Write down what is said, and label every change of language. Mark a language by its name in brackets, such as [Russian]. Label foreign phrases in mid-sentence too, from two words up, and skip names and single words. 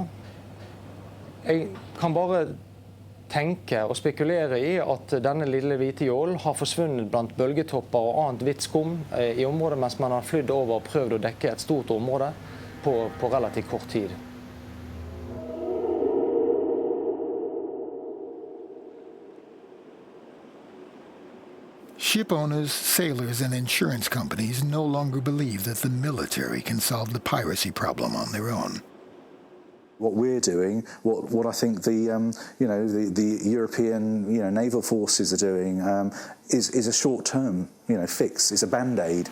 [Norwegian] Jeg kan bare tenke og spekulere I at denne lille hvite jålen har forsvunnet blant bølgetopper og annet hvitt skum I området mens man har flydd over og prøvd å dekke et stort område på relativt kort tid. [English] Ship owners, sailors, and insurance companies no longer believe that the military can solve the piracy problem on their own. What we're doing, what I think the European naval forces are doing, is a short-term fix, is a band-aid.